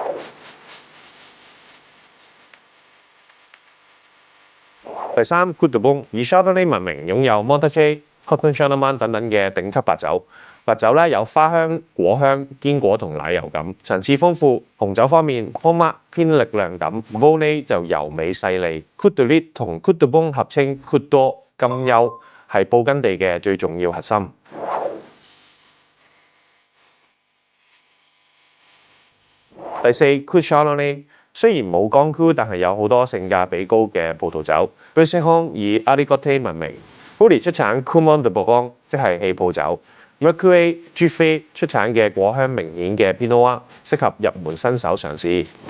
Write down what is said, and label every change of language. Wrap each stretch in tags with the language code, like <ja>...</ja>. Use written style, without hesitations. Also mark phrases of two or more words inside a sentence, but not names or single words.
<yue>第三 Côte de Beaune 以 Chardonnay 聞名，擁有 Montrachet、Cotton Chardonnay 等等嘅頂級白酒。白酒咧有花香、果香、堅果同奶油感，層次豐富。紅酒方面 ，Pommard 偏力量感 ，Volnay 就柔美細膩。Côte de Riz 同 Côte de Beaune 合稱 Côte d'Or 金優，係布根地嘅最重要核心。第四 Côte Chardonnay 雖然冇 Grand Cru，但係有好多性價比高嘅葡萄酒。Bersignon 以 Aligoté 聞名 ，Folie 出產 Coumont de Bourgogne，即係氣泡酒。Mercure Dufay 出產嘅果香明顯嘅 Pinot Noir， 適合入門新手嘗試。</yue>